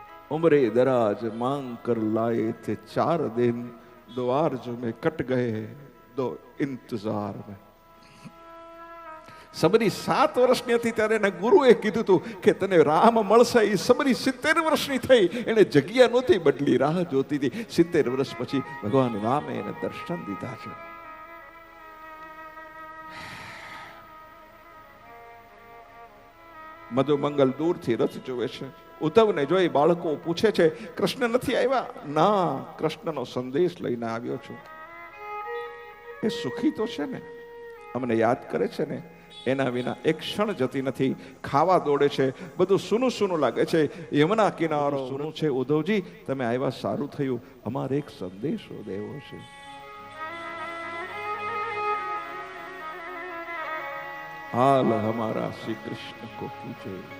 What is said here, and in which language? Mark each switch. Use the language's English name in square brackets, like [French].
[Hindi] उम्रे दराज मांग कर लाए थे 4 दिन, द्वार जो में कट गए दो इंतजार में. [Gujarati] સબરી 7 વર્ષની હતી ત્યારે એના ગુરુએ કીધું હતું કે તને રામ મળશે. એ સબરી 70 વર્ષની થઈ, એને જગ્યા નહોતી બદલી, રાહ જોતી હતી. 70 વર્ષ પછી ભગવાન રામે એને દર્શન દીધા છે. મધુમંગલ દૂરથી રથ જોવે છે. ઉદ્ધવને જોઈ બાળકો પૂછે છે, કૃષ્ણ નથી આવ્યા? ના, કૃષ્ણનો સંદેશ લઈને આવ્યો છું. એ સુખી તો છે ને, અમને યાદ કરે છે ને, એના વિના એક ક્ષણ જતી નથી. ખાવા દોડે છે, બધું સૂનું સૂનું લાગે છે. યમુના કિનારો સૂનું છે. ઉદ્ધવજી તમે આવ્યા સારું થયું, અમારે એક સંદેશો દેવો છે. [Hindi] हाल हमारा श्री कृष्ण को पूछे।